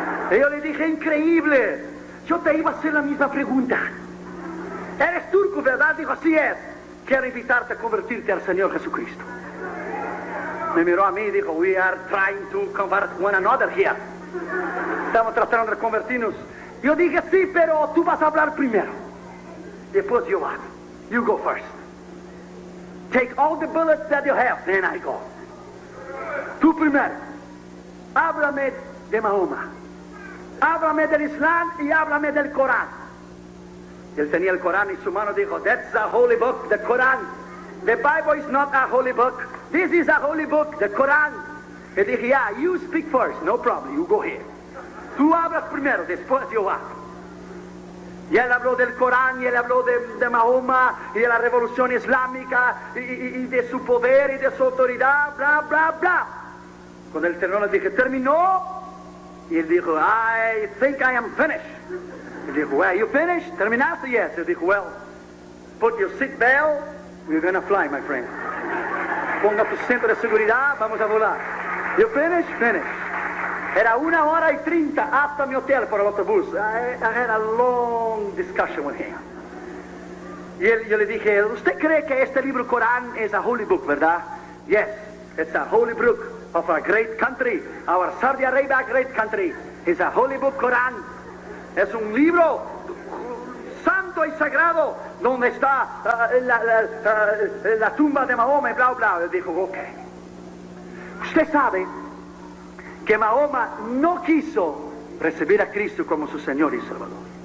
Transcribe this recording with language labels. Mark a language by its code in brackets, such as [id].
[es] Y yo le dije: increíble, yo te iba a hacer la misma pregunta. ¿Eres turco, verdad? Dijo: así es. Quiero invitarte a convertirte al Señor Jesucristo. Me miró a mí y dijo: [en] we are trying to convert one another here. [es] Estamos tratando de convertirnos. Yo dije: sí, pero tú vas a hablar primero. Después yo hablo. [en] You go first. Take all the bullets that you have, then I go. [es] Tú primero. Háblame de Mahoma. Háblame del Islam y háblame del Corán. Él tenía el Corán en su mano. Dijo: [en] that's a holy book, the Quran. The Bible is not a holy book. This is a holy book, the Quran. [es] Y dije: [en] yeah, you speak first, no problem, you go here. [es] Tú hablas primero, después yo hablo. Y él habló del Corán, y él habló de Mahoma, y de la revolución islámica, y de su poder, y de su autoridad, bla, bla, bla. Cuando el terminó, le dije: ¿terminó? Y él dijo: [en] I think I am finished. [es] Él dijo: [en] well, you finished? [es] ¿Terminaste? [en] Yes. [es] Él dijo: [en] well, put your seat belt, we're gonna fly, my friend. [es] Ponga tu cinto de seguridad, vamos a volar. [en] You finished? Finished. [es] Era 1:30 hasta mi hotel por el autobús. [en] I had a long discussion with him. [es] Y yo le dije: ¿usted cree que este libro Corán es [en] a holy book, [es] verdad? [en] Yes, it's a holy book of a great country, our Saudi Arabia great country. It's a holy book Corán. [es] Es un libro santo y sagrado donde está la tumba de Mahoma y bla, bla. Él dijo: ok. Usted sabe que Mahoma no quiso recibir a Cristo como su Señor y Salvador.